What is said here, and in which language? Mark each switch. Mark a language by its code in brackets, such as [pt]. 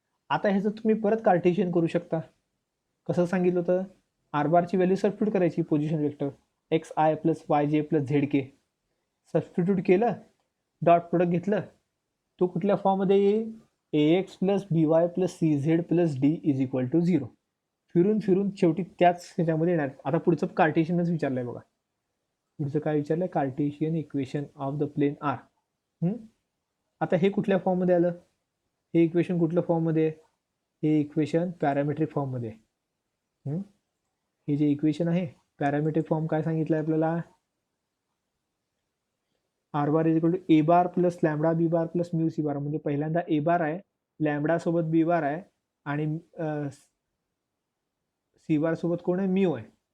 [mr] आता ह्याचं तुम्ही परत कार्टेशियन करू शकता. कसं सांगितलं होतं? आर बारची व्हॅल्यू सबस्टिट्यूट करायची, position vector [en] X i plus y j plus z k. [mr] सबस्टिट्यूट केलं, डॉट प्रोडक्ट घेतलं, तो कुठल्या फॉर्ममध्ये येईल? [en] A x plus b y plus c z plus d is equal to 0. [mr] फिरून फिरून शेवटी त्याच ह्याच्यामध्ये येणार. आता पुढचं कार्टेशियनच विचारलंय बघा. पुढचं काय विचारलंय? [en] Cartesian equation of the plane r. [mr] आता हे कुठल्या फॉर्ममध्ये आलं? हे इक्वेशन कुठल्या फॉर्ममध्ये? हे इक्वेशन पॅरामेट्रिक फॉर्ममध्ये. हे जे इक्वेशन आहे पॅरामेट्रिक फॉर्म काय सांगितलं आहे आपल्याला? [en] R bar is equal to a bar plus lambda b bar plus mu c bar. [mr] म्हणजे पहिल्यांदा ए बार आहे, लॅमडा सोबत बी बार आहे, आणि सी बार सोबत कोण आहे? म्यू आहे.